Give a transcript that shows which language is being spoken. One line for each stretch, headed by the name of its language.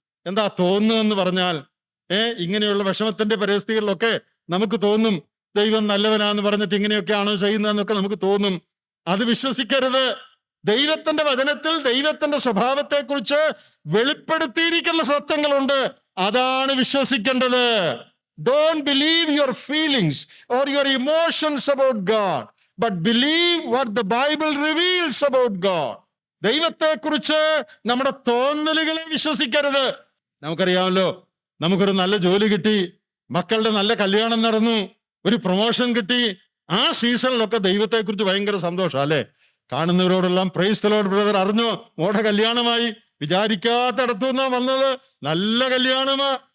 Malayalam: എന്താ തോന്നുന്നതെന്ന് പറഞ്ഞാൽ, ഇങ്ങനെയുള്ള വിഷമത്തിന്റെ പരിസ്ഥിതികളിലൊക്കെ നമുക്ക് തോന്നും ദൈവം നല്ലവനാന്ന് പറഞ്ഞിട്ട് ഇങ്ങനെയൊക്കെയാണോ ചെയ്യുന്നതെന്നൊക്കെ നമുക്ക് തോന്നും. അത് വിശ്വസിക്കരുത്. ദൈവത്തിന്റെ വചനത്തിൽ ദൈവത്തിന്റെ സ്വഭാവത്തെക്കുറിച്ച് വെളിപ്പെടുത്തിയിരിക്കുന്ന സത്യങ്ങളുണ്ട്, അതാണ് വിശ്വസിക്കേണ്ടത്.
English: Don't believe your feelings or your emotions about God, but believe what the Bible reveals about God.
Malayalam: ദൈവത്തെക്കുറിച്ച് നമ്മുടെ തോന്നലുകളെ വിശ്വസിക്കരുത്. നമുക്കറിയാമല്ലോ, നമുക്കൊരു നല്ല ജോലി കിട്ടി, മക്കളുടെ നല്ല കല്യാണം നടന്നു, ഒരു പ്രൊമോഷൻ കിട്ടി, ആ സീസണിലൊക്കെ ദൈവത്തെക്കുറിച്ച് ഭയങ്കര സന്തോഷം അല്ലേ? കാണുന്നവരോടെല്ലാം
English: praise the lord brother,
Malayalam: അറിഞ്ഞോ മോടെ കല്യാണമായി, വിചാരിക്കാത്തടത്തു നിന്നാ വന്നത്, നല്ല കല്യാണമാ.